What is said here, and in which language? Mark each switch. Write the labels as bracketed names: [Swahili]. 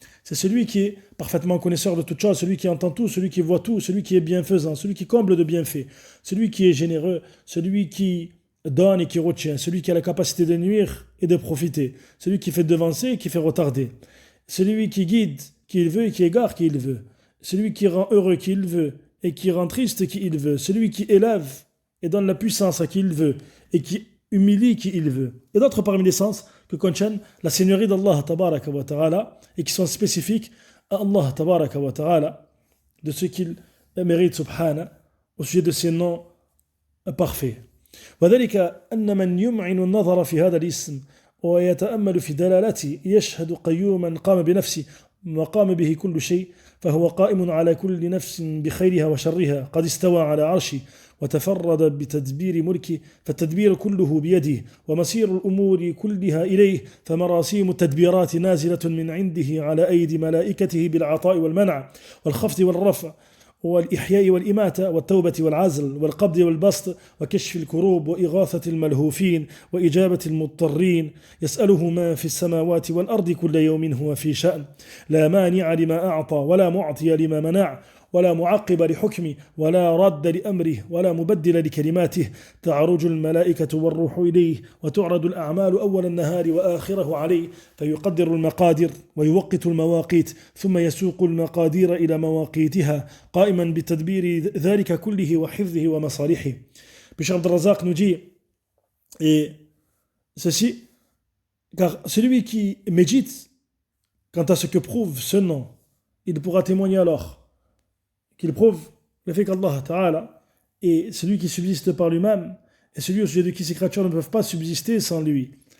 [French] C'est celui qui est parfaitement connaisseur de toutes choses, celui qui entend tout, celui qui voit tout, celui qui est bienfaisant, celui qui comble de bienfaits, celui qui est généreux, celui qui donne et qui retient, celui qui a la capacité de nuire et de profiter, celui qui fait devancer et qui fait retarder, celui qui guide qui il veut et qui égare qui il veut, celui qui rend heureux qui il veut et qui rend triste qui il veut, celui qui élève et donne la puissance à qui il veut et qui humilie qui il veut. Et d'autres parmi les sens que contiennent la seigneurie d'Allah tabaraka wa ta'ala et qui sont spécifiques à Allah tabaraka wa ta'ala de ce qu'il mérite subhana au sujet de ses noms parfaits. [Arabic] وذلك أن من يمعن النظر في هذا الاسم ويتأمل في دلالته يشهد قيوما قام بنفسه وقام به كل شيء فهو قائم على كل نفس بخيرها وشرها قد استوى على عرشه وتفرد بتدبير ملكه فالتدبير كله بيده ومصير الأمور كلها إليه فمراسيم التدبيرات نازلة من عنده على أيدي ملائكته بالعطاء والمنع والخفض والرفع والإحياء والإماتة والتوبة والعزل والقبض والبسط وكشف الكروب وإغاثة الملهوفين وإجابة المضطرين يسأله ما في السماوات والأرض كل يوم هو في شأن لا مانع لما أعطى ولا معطي لما منع ولا معقب لحكمه ولا رد لأمره ولا مبدل لكلماته تعرج الملائكة والروح إليه وتعرض الأعمال أول النهار وآخره عليه فيقدر المقادر ويوقت المواقيت ثم يسوق المقادير إلى مواقيتها قائما بتدبير ذلك كله وحفظه ومصالحه. [French] Puis Cheikh Abdel Razak nous dit, et ceci, car celui qui médite quant à ce que prouve ce nom, il pourra témoigner alors qu'il prouve le fait qu'Allah Ta'ala est celui qui subsiste par lui-même et celui au sujet de qui ces créatures ne peuvent pas subsister sans lui.